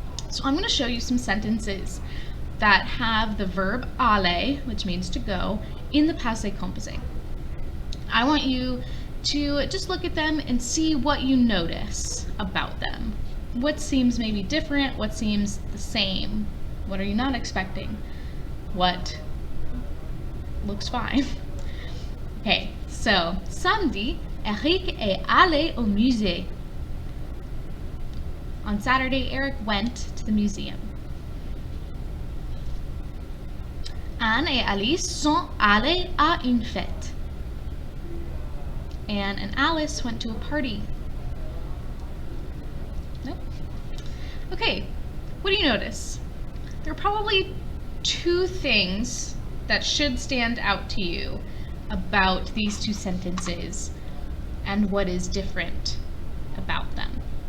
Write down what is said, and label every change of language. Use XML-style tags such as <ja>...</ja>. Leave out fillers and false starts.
<en>So I'm going to show you some sentences that have the verb aller, which means to go, in the passé composé. I want you to just look at them and see what you notice about them. What seems maybe different, what seems the same, what are you not expecting, what looks fine. Okay, so</en> <fr>samedi, Eric est allé au musée.</fr> <en>On Saturday, Eric went to the museum.</en> <fr>Anne et Alice sont allées à une fête.</fr> <en>Anne and Alice went to a party. Nope. Okay, what do you notice? There are probably two things that should stand out to you about these two sentences and what is different about them.</en>